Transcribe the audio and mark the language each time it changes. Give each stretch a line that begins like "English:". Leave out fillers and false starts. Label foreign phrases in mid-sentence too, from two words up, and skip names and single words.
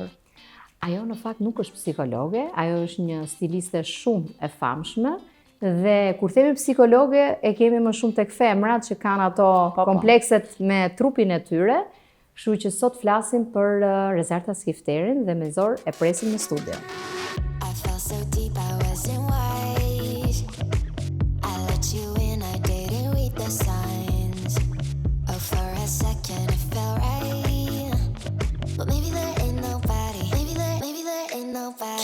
Albanian: Ajo në fakt nuk është psikologe, ajo është një stiliste shumë e famshme dhe kur themi psikologe e kemi më shumë tek femrat që kanë ato komplekset me trupin e tyre, kështu që sot flasim për Rezarta Skifterin dhe me zor e presim në studio.
English: I felt so deep I wasn't wise. I let you in, I didn't read the signs. Oh, for a second it felt right. But maybe there ain't nobody. Maybe there ain't nobody.